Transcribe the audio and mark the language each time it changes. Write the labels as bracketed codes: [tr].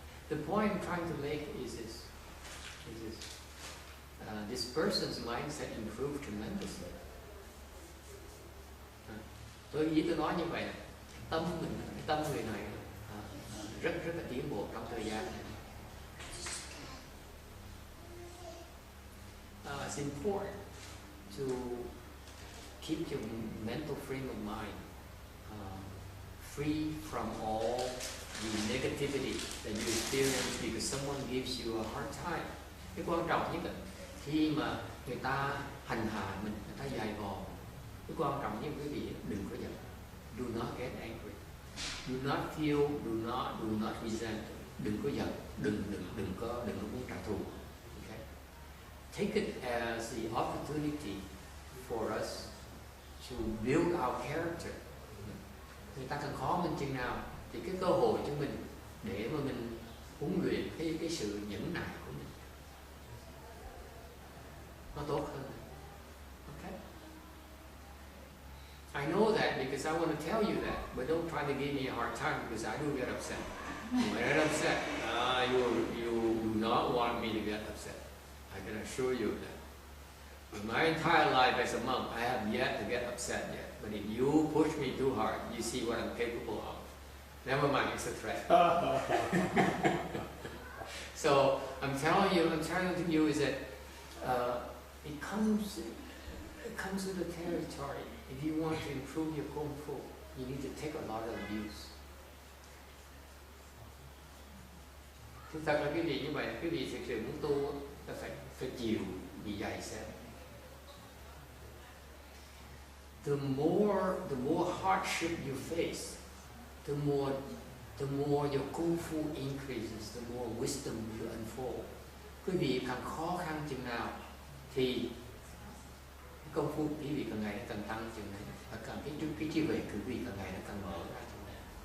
[en] The point I'm trying to make is this. This person's mindset improved tremendously. [vi] Tôi nói như vậy, tâm người này rất là tiến bộ trong thời gian này. [en] It's important to keep your mental frame of mind free from all the negativity that you experience because someone gives you a hard time. [vi] Cái quan trọng nhất là khi mà người ta hành hạ mình, người ta dày vò, cái quan trọng nhất quý vị đừng có giận. [en] Do not get angry. Do not feel. Do not resent. [vi] Đừng có giận. Đừng có muốn trả thù. Okay? [en] Take it as the opportunity for us to build our character. [vi] Người ta càng khó mình chừng nào thì cái cơ hội cho mình để mà mình huấn luyện cái sự nhẫn nại của mình nó tốt hơn. [en] Okay? I know that because I want to tell you that, but don't try to give me a hard time because I do get upset. When I get upset, you do not want me to get upset. I can assure you that. In my entire life as a monk, I have yet to get upset yet. But if you push me too hard, you see what I'm capable of. Never mind, it's a threat. So I'm telling you is that it comes with the territory. If you want to improve your kung fu, you need to take a lot of abuse. [vi] Thực thật là quý vị như vậy, quý vị thực sự muốn tu là phải chịu bị dày xéo. [en] The more hardship you face, the more your kung fu increases, the more wisdom you unfold. [vi] Quý vị càng khó khăn chừng nào thì công phu quý vị càng ngày nó càng tăng chừng này, và càng cái trí huệ của quý vị càng ngày nó càng mở ra chừng này.